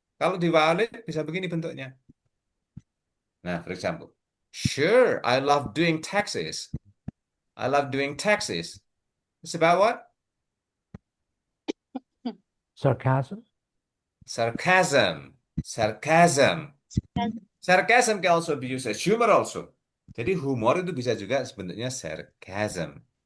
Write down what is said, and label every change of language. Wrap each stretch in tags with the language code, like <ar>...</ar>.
<id>Kalau di violate bisa begini bentuknya.</id> <en>Nah, for example, sure, I love doing taxes. I love doing taxes. It's about what? Sarcasm. Sarcasm. Sarcasm. Sarcasm can also be used as humor also.</en> <id>Jadi humor itu bisa juga sebenarnya sarcasm.</id>